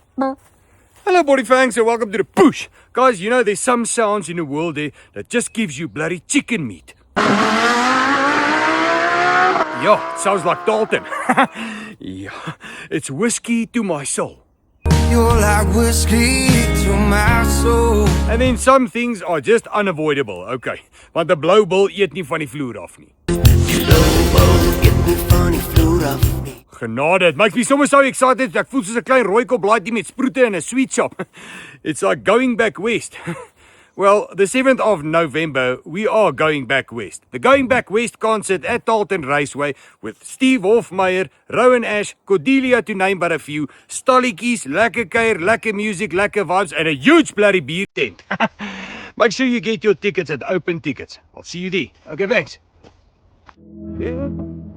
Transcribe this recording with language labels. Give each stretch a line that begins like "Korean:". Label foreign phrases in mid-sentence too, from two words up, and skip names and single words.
English: Hello, body fangs, and welcome to the push. Guys, you know there's some sounds in the world there that just gives you bloody chicken meat. Yeah, it sounds like Dalton. Yeah, it's whiskey to my soul. You're like whiskey to my soul. And then some things are just unavoidable, okay.
Afrikaans: Want 'n blou bil eet nie van die vloer af nie. Genade,
English: it makes me somewhere so excited.
Afrikaans: Ek voel soos 'n klein rooikop laaitjie met sproete in 'n
English: sweet shop. It's like going back west. Well, the 7th of November, we are going back west. The Going Back West concert at Dalton Raceway with Steve Hofmeyer, Rowan Ash, Cordelia to name but a few,
Afrikaans: stalletjies, lekker kuier, lekker
English: music, lekker vibes, and a huge bloody beer tent. Make sure you get your tickets at Open Tickets. I'll see you there. Okay, thanks. Yeah.